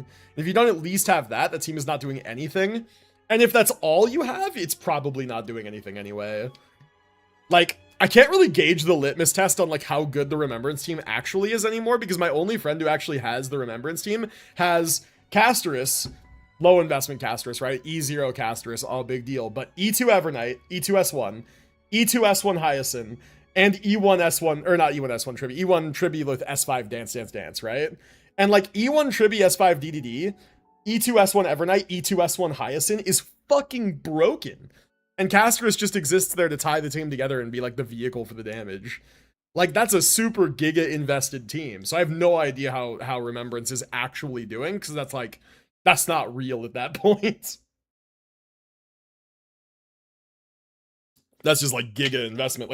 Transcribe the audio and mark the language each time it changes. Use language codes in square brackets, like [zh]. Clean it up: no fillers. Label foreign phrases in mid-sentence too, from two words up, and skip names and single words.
[en] If you don't at least have that, the team is not doing anything. And if that's all you have, it's probably not doing anything anyway. Like, I can't really gauge the litmus test on like how good the Remembrance team actually is anymore, because my only friend who actually has the Remembrance team has Castris, low investment Castris, right? E0 Castris, all big deal. But E2 Evernight, E2 S1, E2 S1 Hyacinth, and E1 S1, or not E1 S1 Tribby, E1 Tribby with S5 Dance Dance Dance, right? And like E1 Tribby S5 DDD, E2 S1 Evernight, E2 S1 Hyacinth is fucking broken. And Castris just exists there to tie the team together and be like the vehicle for the damage. Like, that's a super giga invested team. So I have no idea how Remembrance is actually doing, because that's like, that's not real at that point. That's just like giga investment.